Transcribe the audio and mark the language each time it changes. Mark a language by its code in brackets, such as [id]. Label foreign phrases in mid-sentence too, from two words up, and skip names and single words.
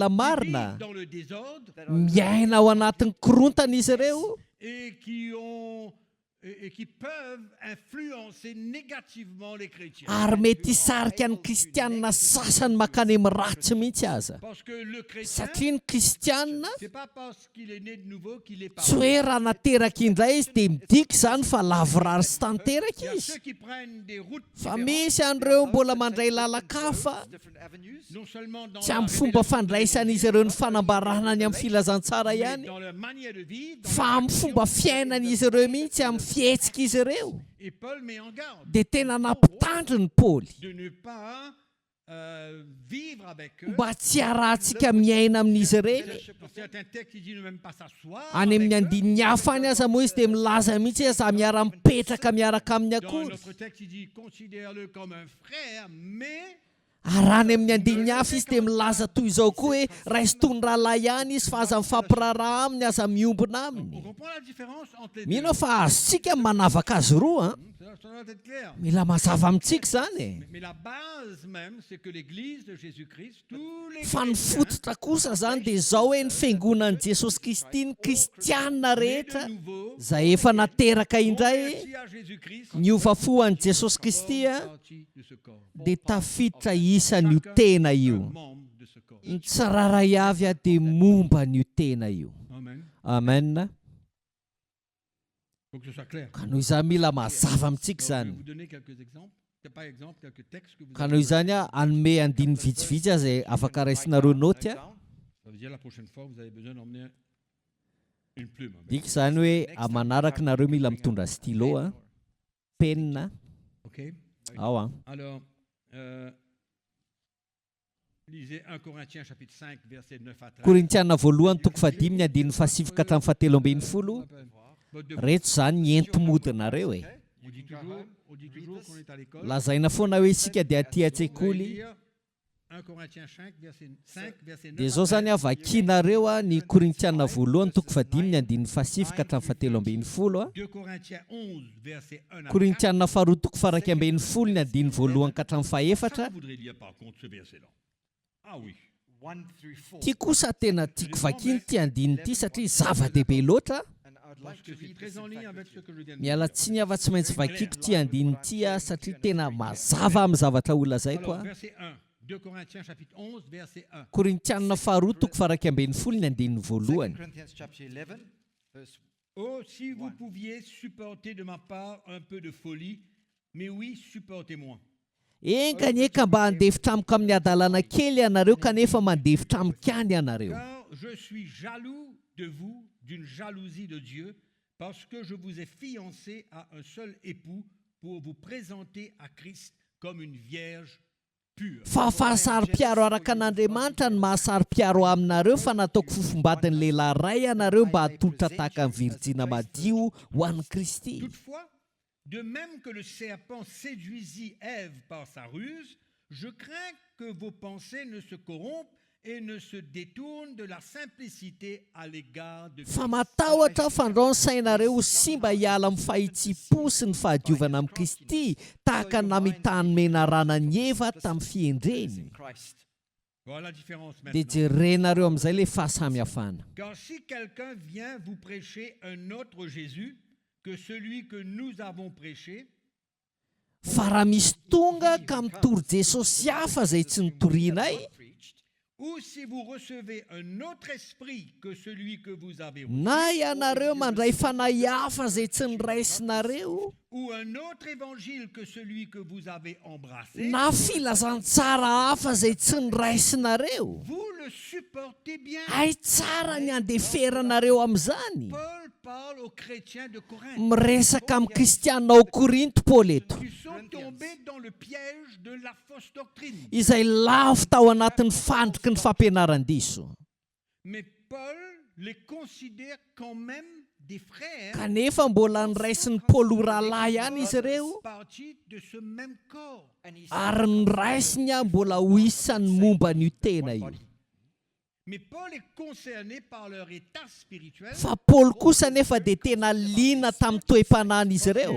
[fr] qui [mg] marina [fr] vivent dans le désordre [mg] miaina ao anatin'ny korontana izy ireo [fr] et qui peuvent influencer négativement les chrétiens. [mg] ary mety hisarika ny kristianina sasany makany amin'ny ratsy mihitsy aza [fr] Parce que le chrétien, [mg] satria ny kristianina [fr] c'est pas parce qu'il est né de nouveau qu'il est [mg] tsy [fr] parfait. [mg] hoe raha nateraka indray izy dia midika zany fa lavorary sy [fr] Il y [mg] tanteraka [fr] a [mg] izy [fr] ceux qui prennent des routes [mg] fa [fr] différentes, [mg] misy an'ireo mbola mandray lalakafa [en] Different avenues. [fr] non seulement dans [mg] tsy [fr] la [mg] amin'ny fomba [fr] révélation de [mg] fandraisan'izy ireo ny fanambarana ny amin'ny filazantsara [fr] mais [mg] ihany [fr] dans leur manière de vivre, dans [mg] fa [fr] leur [mg] amin'ny fomba fiainan'izy ireo mihitsy amin'ny fihetsika izy ireo [fr] Et Paul met en garde [mg] dia tena nampitandry ny paoly [fr] de ne pas vivre avec eux. [mg] mba tsy arahantsika miaina amin'izy ireny [fr] Dans certains textes, il dit ne même pas s'asseoir [mg] any [fr] avec [mg] amin'ny [fr] eux. [mg] andininy hafa any aza moa izy dia milaza mihitsy aza miara-mipetraka miaraka amin'ny [fr] Dans [mg] akory [fr] notre texte, il dit considère-le comme un frère, mais [mg] arany amin'ny andininy hafa izy dia milaza toy izao koa hoe raisitony rahalahy ihany izy fa aza mifampiraraha aminy aza miombona [fr] On [mg] aminy. [fr] comprend la différence entre les deux. [mg] Mino fa azontsika manavaka azy roa, [fr] Ça doit être clair. [mg] mila mazava amintsika zany e. [fr] Mais la base même, c'est que l'Église de Jésus-Christ, tous les [mg] Fa ny [fr] chrétiens, [mg] fototra kosa zany dia izao hoe ny fiangonan'i Jesosy Kristy ny kristianina [fr] nés [mg] rehetra [fr] de nouveau, [mg] izay efa nateraka indray [fr] convertis à Jésus-Christ, [mg] niova fo an'i Jesosy Kristy [fr] font a, partie de ce corps. [mg] dia tafiditra isan'io tena [fr] Un [mg] io. [fr] membre de ce corps. [mg] Ny tsiraray avy a dia momba n'io tena io. Amen. Amen. [fr] Il faut que ce soit clair. [mg] Ka noho izany mila mazava amintsika [fr] Donc, je vais [mg] zany. [fr] vous donner quelques exemples. Pas exemple, quelques textes que vous [mg] Ka [fr] avez. [mg] noho izany a anome andiny vitsivitsy azy afaka raisinareo noty a. [fr] Ça veut dire la prochaine fois, vous avez besoin d'emmener une plume. [mg] Dika zany hoe manaraka nareo mila mitondra stylo a, penina. OK. Ao a. [fr] Alors, lisez 1 Corinthiens chapitre 5, verset 9 à 13. [mg] Korintiana voalohany toko fadimy andininy fasifika hatramin'ny fahatelo ambin'ny folo. [fr] Votre [mg] Reto zany ny entomodinareo e. [fr] On dit toujours qu'on est à l'école. [mg] Lazaina foana hoe isika dia aty [fr] Vous allez [mg] an-tsekoly. [fr] lire 1 Corinthiens 5, verset 9 [mg] Dia [fr] à [mg] zao 13. zany avakinareo a ny Korintiana voalohany toko fadimy andininy fasifika hatramin'ny fahatelo ambin'ny folo a. [fr] 2 Corinthiens 11, verset 1 à 4. [mg] Korintiana faharoa toko faraky ambin'ny folo ny andininy voalohany ka hatramin'ny [fr] Ça, [mg] fahaefatra. [fr] vous voudrez lire par contre ce verset-là. Ah oui. [en] 1 through 4. [mg] Ty kosa tena tiako vakiny ty andininy ty satria zava-dehibe loatra. [en] And I'd [fr] Parce [en] like [fr] que [en] to [fr] c'est [en] read [fr] très [en] this [fr] en [en] in [fr] ligne [en] fact [fr] avec [en] with [fr] ce [en] you. [fr] que je viens de [mg] Miala [fr] dire. [mg] tsiny afa-tsy maintsy vakiko ty andininy ty a satria tena mazava amin'ny zavatra olazay koa. [fr] Alors, verset 1. 2 Corinthiens chapitre 11, verset 1. [mg] Korintiana faharoa toko faraky ambin'ny folo ny andininy [en] 2 [mg] voalohany. [en] Corinthians chapter 11, verse [fr] Oh, si vous pouviez supporter de ma part un peu de folie, mais oui, supportez-moi. [mg] Engany eka mba handefitra amiko amin'ny adalana kely ianareo kanefa mandefitra amiko any ianareo. [fr] Car je suis jaloux de vous d'une jalousie de Dieu, parce que je vous ai fiancé à un seul époux pour vous présenter à Christ comme une vierge pure. [mg] Fa fahasari-piaro araka an'Andriamanitra ny mahasari-piaro aminareo fa nataoko fofombadiny lehilahy ray ianareo mba hatolotra tahaka ny virjina madio ho an'i Kristy. [fr] Toutefois, de même que le serpent séduisit Ève par sa ruse, je crains que vos pensées ne se corrompent et ne se détournent de la simplicité à l'égard de Christ. [mg] Fa matahotra fandraony sainareo ho simba hiala amin'ny fahitsipò sy ny fahadiovana amin'ny Kristy tahaka ny namitany ranany Eva tamin'ny fiendreny. [en] in Christ. [fr] Voilà la différence [mg] Dia [fr] maintenant. [mg] jerenareo amin'izay le fahasamihafana. [fr] Car si quelqu'un vient vous prêcher un autre Jésus que celui que nous avons prêché, [mg] Fa raha misy tonga ka mitory Jesosy hafa izay tsy nitorianay, [fr] ou si vous recevez un autre esprit que celui que vous avez reçu, [mg] na ianareo mandray fanahy hafa izay tsy niraisinareo, [fr] ou un autre évangile que celui que vous avez embrassé, [mg] na filazantsara hafa izay tsy niraisinareo, [fr] vous le supportez bien. [mg] ay tsara ny andeferanareo amin'izany. [fr] Paul parle aux chrétiens de Corinthe [mg] Miresaka amin'ny kristianina ao Korinto Paoly eto, [fr] qui sont tombés dans le piège de la fausse doctrine. [mg] izay lafo tao anatin'ny fandriky ny fampianaran-diso. [fr] Mais Paul les considère quand même des frères [mg] Kanefa mbola niraisin'ny Paoly ho rahalahy ihany izy ireo, [fr] partie de ce même corps. [en] And he [mg] ary niraisiny a mbola ho isan'ny momba n'io tena io. [fr] Mais Paul est concerné par leur état spirituel. [mg] Fa Paoly kosa nefa dia tena liana tamin'ny toe-panan'izy ireo,